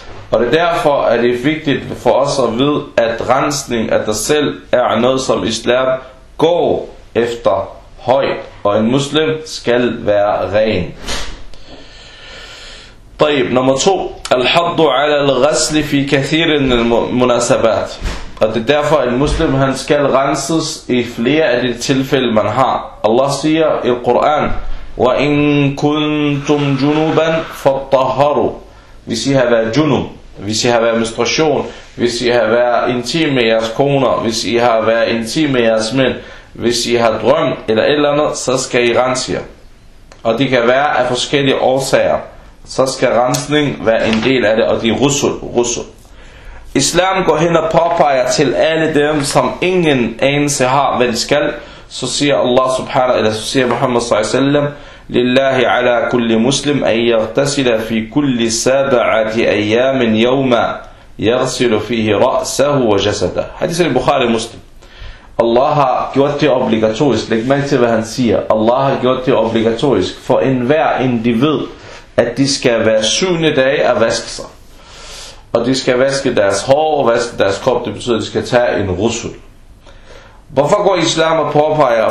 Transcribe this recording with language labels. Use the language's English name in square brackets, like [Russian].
[Danish] Og det er derfor, at det er vigtigt for os at vide, at rensning af dig selv er noget, som islam går efter højt. Og en muslim skal være ren. [Arabic] طيب [Danish] nummer 2, [Arabic] الحظ على الغسل في كثير من المناسبات. [Danish] Og det er derfor, at en muslim han skal renses i flere af de tilfælde, man har. Allah siger i Koran: [Arabic] وَإِن كُنْتُمْ جُنُوبًا فَاطَّهَرُوا. [Danish] Hvis I har været junub, hvis I har været menstruation, hvis I har været intim med jeres koner, hvis I har været intim med jeres mænd, hvis I har drømt eller et eller andet, så skal I rense jer. Og det kan være af forskellige årsager. Så skal rensning være en del af det, og det er russel. Islam går hen og påpeger til alle dem, som ingen anelse har, hvad de skal. Så siger Allah subhanahu, eller så siger Muhammad s.a.w. [Arabic] لله على كل مسلم أن يغتسل في كل سبعة أيام يوما يغسل فيه رأسه وجسده. حديث البخاري مسلم. [Danish] الله gjort det obligatorisk. Læg mærke til, hvad han siger. Allah har gjort det obligatorisk for enhver individ, at de skal være 7 dage at vaske sig. Og de skal vaske deres hår og vaske deres krop. Det betyder, at de skal tage en rusul. Hvorfor går islam og påpeger?